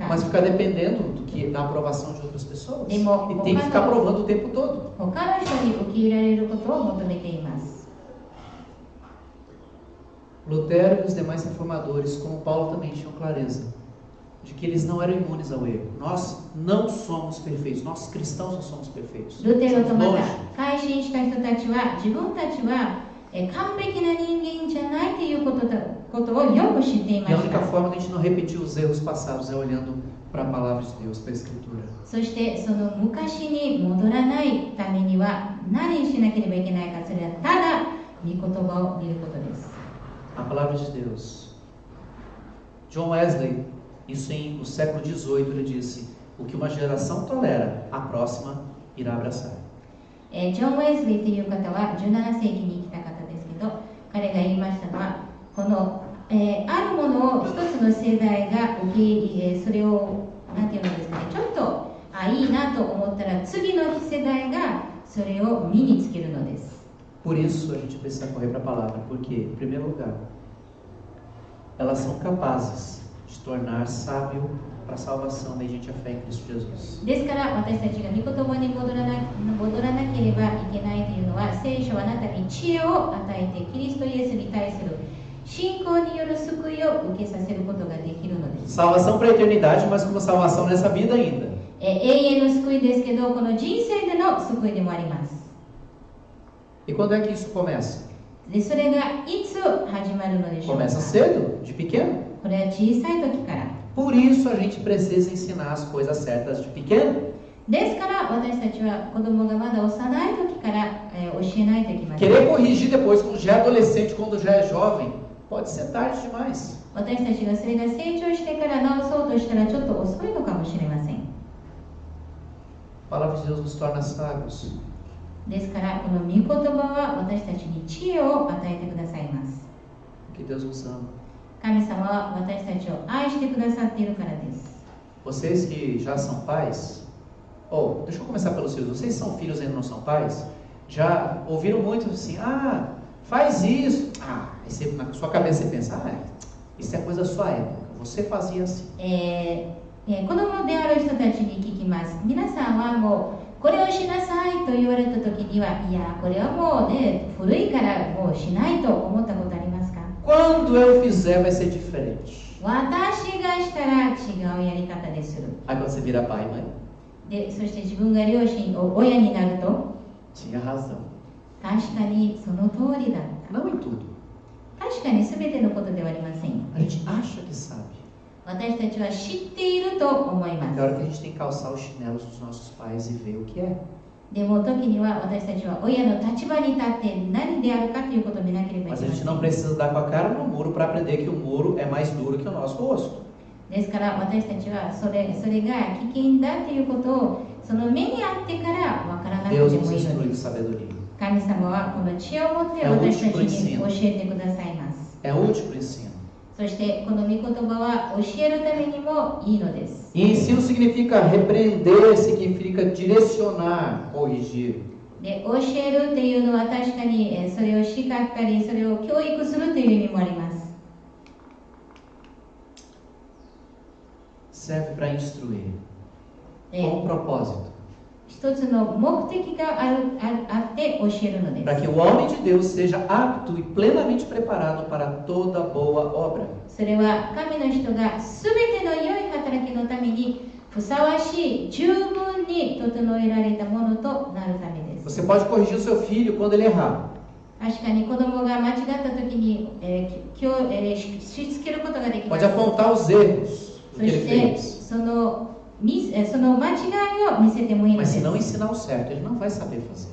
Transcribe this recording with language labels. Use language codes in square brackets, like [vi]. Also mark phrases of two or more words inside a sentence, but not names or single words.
[pt] Mas ficar dependendo da aprovação de outras pessoas. De mo- E tem que ficar provando o tempo todo. [ja] 他の人に受け入れられることを求めています。 [pt] Lutero e os demais reformadores, como Paulo, também tinham clareza de que eles não eram imunes ao erro. Nós não somos perfeitos. Nós cristãos não somos perfeitos. [ja] ルテロと [pt] Somos [ja] ま [pt] longe. [ja] た改心した人たちは自分たちは完璧な人間じゃないということをよく知っていま [pt] E a [ja] し [pt] única [ja] た。 [pt] forma de a gente não repetir os erros passados é olhando para a palavra de Deus, para a Escritura. [ja] そしてその昔に戻らないためには何しなければいけないか、それはただ御言葉を見ることです。 [pt] A palavra de Deus. John Wesley, isso no século XVIII, ele disse: o que uma geração tolera, a próxima irá abraçar. [ja] ジョン・ウェズリーという方は17世紀に生きた方ですけど、彼が言いましたのはこの、あるものを一つの世代が受け入れ、それをなんていうのですかね、ちょっといいなと思ったら次の世代がそれを身につけるのです。 [pt] Por isso a gente precisa correr para a palavra, porque, em primeiro lugar, elas são capazes de tornar sábio para a salvação mediante a fé em Cristo Jesus. [ja] ですから私たちが御言葉に戻らなければいけないというのは、聖書はあなたに知恵を与えてキリストイエスに対する信仰による救いを受けさせることができるのです。 [pt] Salvação para a eternidade, mas como salvação nessa vida ainda. [ja] 永遠の救いですけど、この人生での救いでもあります。 [pt] E quando é que isso começa? [ja] でそれがいつ始まるのでしょうか。 [pt] Começa cedo, de pequeno. [ja] これは小さい時から。 [pt] Por isso a gente precisa ensinar as coisas certas de pequeno. [ja] ですから私たちは子供がまだ幼い時から、教えないといけません。 [pt] Querer corrigir depois, quando já é adolescente, quando já é jovem, pode ser tarde demais. [ja] 私たちがそれが成長してから直そうとしたらちょっと遅いのかもしれません。 [pt] A palavra de Deus nos torna sábios. [ja] ですからこの御言葉は私たちに知恵を与えてくださいます。 [pt] Porque Deus nos ama. [ja] 神様は私たちを愛してくださっているからです。 [pt] Vocês que já são pais, deixa eu começar pelos filhos. Vocês são filhos e ainda não são pais? Já ouviram muito assim, faz isso. Aí você, na sua cabeça você pensa, isso é coisa da sua época. Você fazia assim. [ja] 子供である人たちに聞きます。皆さんはもうこれをしなさいと言われた時には、いやこれはもうね古いからもうしないと思ったことありますか？ [pt] Quando eu fizer vai ser diferente. [ja] 私がしたら違うやり方でする。 [pt] Aí quando você vira pai e mãe, [ja] でそして自分が親になると、 [pt] tinha razão. [ja] 確かにその通りだった。 [pt] Não em tudo. [ja] 確かに全てのことではありません。 [pt] A gente acha que sabe. [ja] 私たちは知っていると思いま [pt] Tem hora que a [ja] す。 [pt] gente tem que calçar os chinelos dos nossos pais e ver o que é. [ja] でも時には私たちは親の立場に立って何であるかということを見なければい [pt] Mas [ja] け [pt] a [ja] ま [pt] gente [ja] せ [pt] não [ja] ん。 [pt] precisa dar com a cara no muro para aprender que o muro é mais duro que o nosso rosto. [ja] ですから私たちはそれが危険だということをその目にあってから分からなくて [pt] Deus [ja] も [pt] nos [ja] いいの [pt] instrui [ja] で [pt] com [ja] す。 [pt] sabedoria. [ja] 神様はこの知恵を持って私たちに教えてくださいます。 [pt] É útil para o ensino. [ja] そしてこの御言葉は教えるためにもいいのです。 [pt] E ensino significa repreender, significa direcionar, corrigir. [ja] で教えるっていうのは確かにそれを叱ったりそれを教育するという意味もあります。 [pt] Serve para instruir. [ja] で [pt] Com um propósito. [ja] 一つの目的があって教えるので [pt] Para [ja] す。 [pt] que o homem de Deus seja apto e plenamente preparado para toda boa obra. [ja] それは神の人が全ての良い働きのためにふさわしい十分に整えられたものとなるためです。 [pt] Você pode corrigir o seu filho quando ele errar. [ja] 確かに子供が間違った時に、しつけることができま [pt] Pode [ja] す。 [pt] apontar os erros [ja] そ [pt] do que [ja] し [pt] ele [ja] て [pt] fez. [ja] その間違いを見せてもいいの [pt] Mas [ja] で [pt] se não [ja] す。 [pt] ensinar o certo, ele não vai saber fazer.